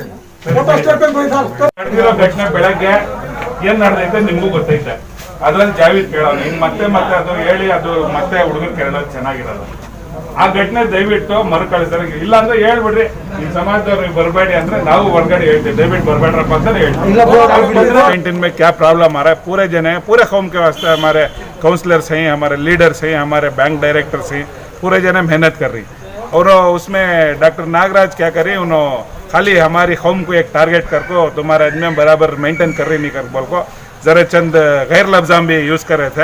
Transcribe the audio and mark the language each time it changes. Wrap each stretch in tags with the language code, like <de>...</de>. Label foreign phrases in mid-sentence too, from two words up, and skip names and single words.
<kn>ನಡೆದಿರೋ ಘಟನೆ ಬೆಳಗ್ಗೆ ಏನ್ ನಡೆದೈತೆ ನಿಮ್ಗೂ ಗೊತ್ತೈತೆ. ಅದ್ರಲ್ಲಿ ಜಾವೇದ್ ಕೇಳೋನು ಇನ್ ಮತ್ತೆ ಮತ್ತೆ ಅದು ಹೇಳಿ ಅದು ಮತ್ತೆ ಹುಡುಗರು ಕೇಳೋದು ಚೆನ್ನಾಗಿರಲ್ಲ. ಆ ಘಟನೆ ದಯವಿಟ್ಟು ಮರುಕಳಿಸ್ತಾರೆ. ಇಲ್ಲ ಅಂದ್ರೆ ಹೇಳ್ಬಿಡ್ರಿ, ಈ ಸಮಾಜದವ್ರಿಗೆ ಬರಬೇಡಿ ಅಂದ್ರೆ ನಾವು ಹೊರಗಡೆ ಹೇಳ್ತೀವಿ, ದಯವಿಟ್ಟು बरबेड्रप ಅಂತ ಹೇಳ್ತೀವಿ।</kn> <hi>19 में क्या प्रॉब्लम आ रहा है, पूरे जने पूरे कौम के वास्ते हमारे काउंसलर्स हैं, हमारे लीडर्स हैं, हमारे बैंक डायरेक्टर्स हैं, पूरे जने मेहनत कर रही। और उसमें डॉक्टर नागराज क्या करे, उन्होंने खाली हमारी कौम को एक टारगेट करको तुम्हारे आदमी बराबर मेंटेन कर रही नहीं कर बोल को ज़रा चंद गैर लफ्ज़ा भी यूज़ कर रहे थे।</hi>